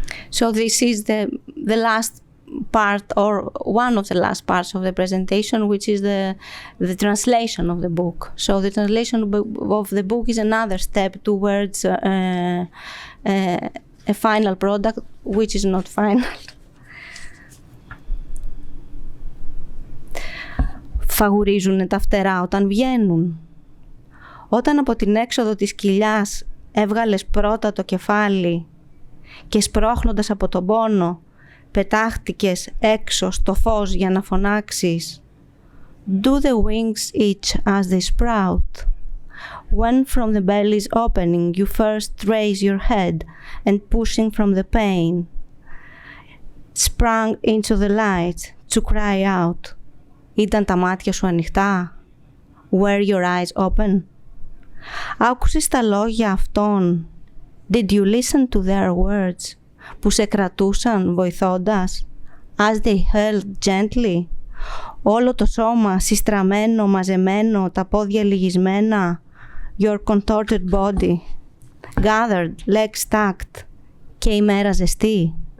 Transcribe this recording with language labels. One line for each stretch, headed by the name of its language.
English: So this is the last part, or one of the last parts of the presentation, which is the translation of the book. So the translation of the book is another step towards a final product, which is not final.
Greek: Φαγουρίζουνε τα φτερά όταν βγαίνουν. Όταν από την έξοδο της κοιλιάς έβγαλες πρώτα το κεφάλι και σπρώχνοντας από τον πόνο πετάχτηκες έξω στο φως για να φωνάξεις
English: Do the wings itch as they sprout? When from the belly's opening you first raise your head and pushing from the pain sprang into the light to cry out.
Greek: Ήταν τα μάτια σου ανοιχτά?
English: Were your eyes open?
Greek: Άκουσες τα λόγια αυτών?
English: Did you listen to their words?
Greek: Που σε κρατούσαν βοηθώντας?
English: As they held gently?
Greek: Όλο το σώμα συστραμμένο, μαζεμένο, τα πόδια λυγισμένα,
English: your contorted body, gathered, legs stacked,
Greek: και η μέρα ζεστή.